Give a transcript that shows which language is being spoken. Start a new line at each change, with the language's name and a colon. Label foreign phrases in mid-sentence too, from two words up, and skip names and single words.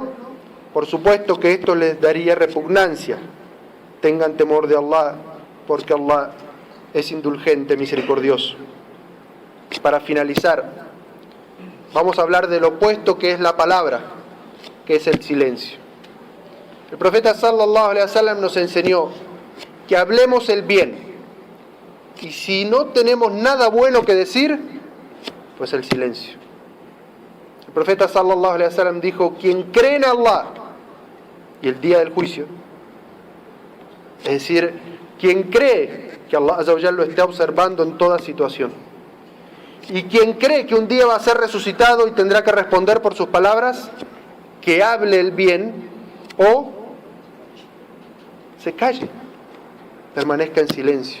Spanish: Por supuesto que esto les daría repugnancia. Tengan temor de Allah, porque Allah es indulgente, misericordioso. Para finalizar, vamos a hablar del opuesto que es la palabra, que es el silencio. El profeta
Arabic: صلى الله عليه وسلم
Spanish: nos enseñó que hablemos el bien, y si no tenemos nada bueno que decir, pues el silencio. El profeta
Arabic: صلى الله عليه وسلم
Spanish: dijo: quien cree en Allah y el día del juicio, es decir, quien cree que Allah
Arabic: عز وجل
Spanish: lo está observando en toda situación, y quien cree que un día va a ser resucitado y tendrá que responder por sus palabras, que hable el bien o se calle, permanezca en silencio.